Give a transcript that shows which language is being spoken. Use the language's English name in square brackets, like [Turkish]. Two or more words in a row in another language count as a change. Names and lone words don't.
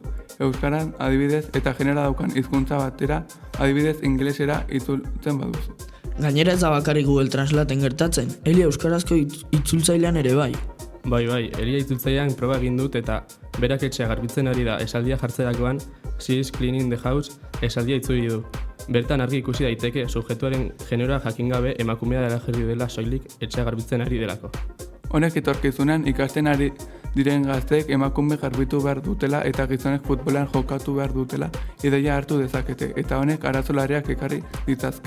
[Basque] Euskaran adibidez eta generoa daukan hizkuntza batera adibidez ingelesera itzultzen baduzu. Gainera ez da bakarrik Google Translaten gertatzen, Elia euskarazko itzultzailean ere bai. Bai, Elia itzultzailean proba egin dut eta berak etxea garbitzen ari da esaldia jartzerakoan [English] she is cleaning the house [Basque] esaldia itzuli du. Bertan argi ikusi daiteke subjektuaren generoa jakin gabe emakumea dela jarri dela soilik etxea garbitzen ari delako. Honek etorkizunean ikasten ari diren gazteek emakume garbitu behar dutela eta gizonek futbolean jokatu behar dutela ideia hartu dezakete eta honek arazo larriak ekarri ditzazke.